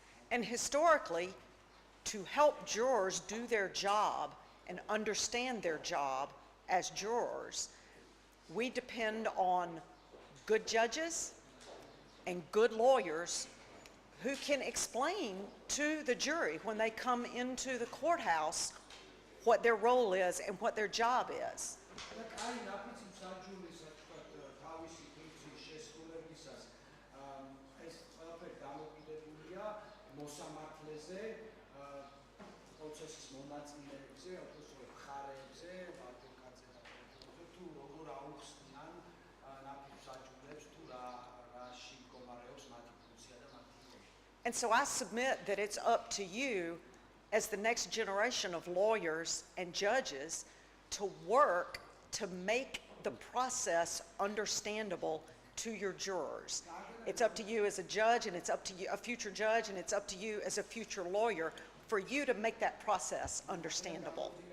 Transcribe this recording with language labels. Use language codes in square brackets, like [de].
[en] And historically, to help jurors do their job and understand their job as jurors, we depend on good judges and good lawyers who can explain to the jury when they come into the courthouse what their role is and what their job is. [ka] და კაი ნაფიცი მსაჯულის თქვა თავისი ფუნქციის შესრულებისას ეს ყველაფერი დამოკიდებულია მოსამართლეზე, პროცესის მონაწილეებზე, ოფიციალურ მხარეებზე, ადვოკატზე და პროკურორზე თუ როგორ აუხსნიან ნაფიც მსაჯულებს თუ რაში მდგომარეობს მათი ფუნქცია და მათი როლი. [en] And so I submit that it's up to you as the next generation of lawyers and judges to work to make the process understandable to your jurors. It's up to you as a judge, and it's up to you, a future judge, and it's up to you as a future lawyer for you to make that process understandable.